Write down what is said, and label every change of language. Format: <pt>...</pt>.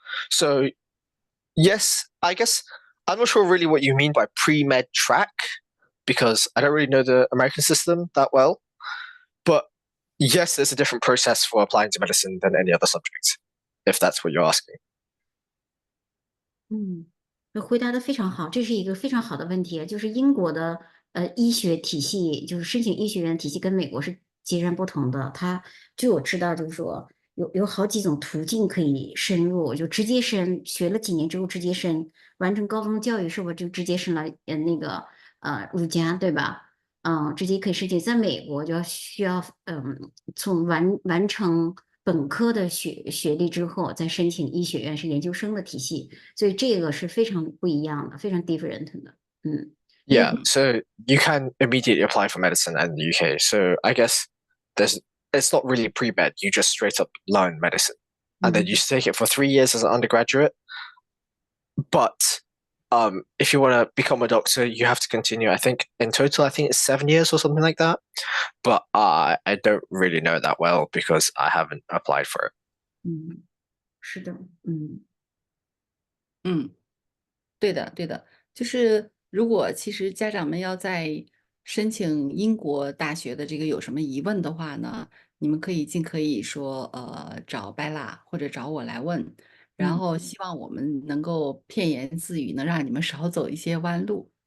<en>So yes, I guess I'm not sure really what you mean by pre-med track because I don't really know the American system that well. But yes, there's a different process for applying to medicine than any other subject, if that's what you're asking.</en> <zh>回答的非常好，这是一个非常好的问题，就是英国的医学体系，就是申请医学院体系跟美国是截然不同的。它据我知道，就是说有好几种途径可以深入，就直接申，学了几年之后直接申，完成高中教育是不是就直接申了儒家，对吧？直接可以申请。在美国就需要从完成本科的学历之后，再申请医学院是研究生的体系，所以这个是非常不一样的，非常 different 的。</zh> <en>Yeah, so you can immediately apply for medicine in the UK. So I guess it's not really pre-med. You just straight up learn medicine, and then you take it for 3 years as an undergraduate. But if you want to become a doctor, you have to continue. I think in total, I think it's 7 years or something like that. But I don't really know that well because I haven't applied for it.</en> <zh>是的，对的，对的，就是如果其实家长们要在申请英国大学的这个有什么疑问的话呢，你们可以说找 Bella 或者找我来问，然后希望我们能够片言自语，能让你们少走一些弯路。</zh>